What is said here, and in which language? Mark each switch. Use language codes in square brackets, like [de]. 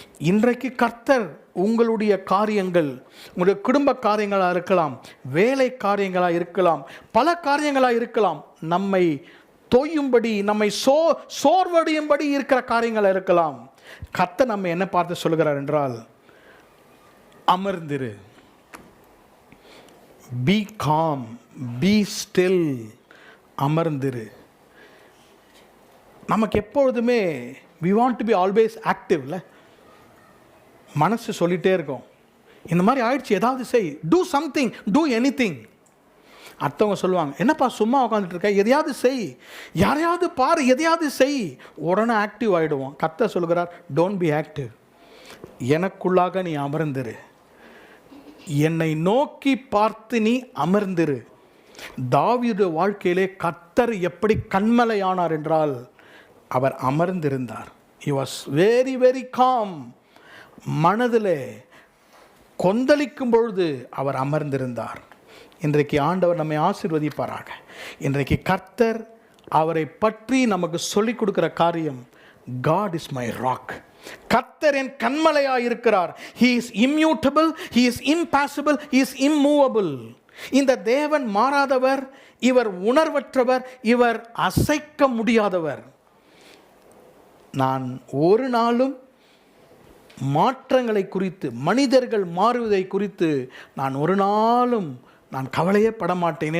[ta] இன்றைக்கு கர்த்தர் உங்களுடைய காரியங்கள், உங்களுடைய குடும்ப காரியங்களாக இருக்கலாம், வேலை காரியங்களாக இருக்கலாம், பல காரியங்களாக இருக்கலாம், நம்மை தொய்யும்படி, நம்மை சோர்வடையும்படி இருக்கிற காரியங்களாக இருக்கலாம். கர்த்தர் நம்ம என்ன பார்த்து சொல்கிறார் என்றால், அமர்ந்திரு, பி காம், பி ஸ்டில், அமர்ந்திரு. நமக்கு எப்பொழுதுமே we want to be always active. மனசு சொல்லிகிட்டே இருக்கும், இந்த மாதிரி ஆயிடுச்சு, ஏதாவது செய், டூ சம்திங், டூ எனிதிங். அடுத்தவங்க சொல்லுவாங்க, என்னப்பா சும்மா உட்காந்துட்டு இருக்க, எதையாவது செய், யாரையாவது பாரு, எதையாவது செய். உடனே ஆக்டிவ் ஆகிடுவோம். கர்த்தர் சொல்கிறார், டோன்ட் பி ஆக்டிவ், எனக்குள்ளாக நீ அமர்ந்திரு, என்னை நோக்கி பார்த்து நீ அமர்ந்திரு. தாவீது வாழ்க்கையிலே கர்த்தர் எப்படி கன்மலையானார் என்றால், அவர் அமர்ந்திருந்தார். he was very very calm. மனதிலே கொந்தளிக்கும் பொழுது அவர் அமர்ந்திருந்தார். இன்றைக்கு ஆண்டவர் நம்மை ஆசீர்வதிப்பாராக. இன்றைக்கு கர்த்தர் அவரை பற்றி நமக்கு சொல்லிக் கொடுக்கிற காரியம், God is my rock. கர்த்தர் என் கன்மலையாக இருக்கிறார். [en] He is immutable, He is impassible, He is immovable. [ta] இந்த தேவன் மாறாதவர், இவர் உணர்வற்றவர், இவர் அசைக்க முடியாதவர். நான் ஒரு நாளும் மாற்றங்களை குறித்து, மனிதர்கள் மாறுவதை குறித்து நான் ஒரு நாளும் நான் கவலையே படமாட்டேன்.